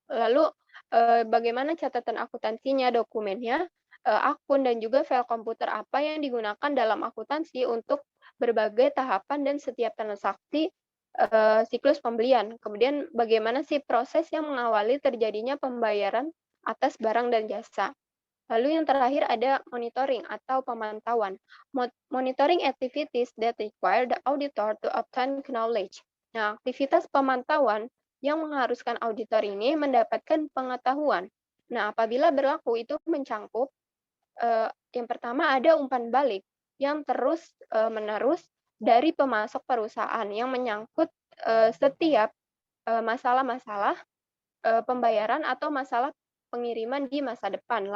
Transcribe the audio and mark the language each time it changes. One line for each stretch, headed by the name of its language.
Indonesian: Lalu bagaimana catatan akuntansinya, dokumennya, akun, dan juga file komputer apa yang digunakan dalam akuntansi untuk berbagai tahapan dan setiap transaksi siklus pembelian. Kemudian bagaimana sih proses yang mengawali terjadinya pembayaran atas barang dan jasa. Lalu yang terakhir ada monitoring atau pemantauan.
English: Monitoring activities that require the auditor to obtain knowledge.
Indonesian: Nah, aktivitas pemantauan yang mengharuskan auditor ini mendapatkan pengetahuan. Nah, apabila berlaku itu mencangkup yang pertama ada umpan balik yang terus menerus dari pemasok perusahaan yang menyangkut setiap masalah-masalah pembayaran atau masalah pengiriman di masa depan.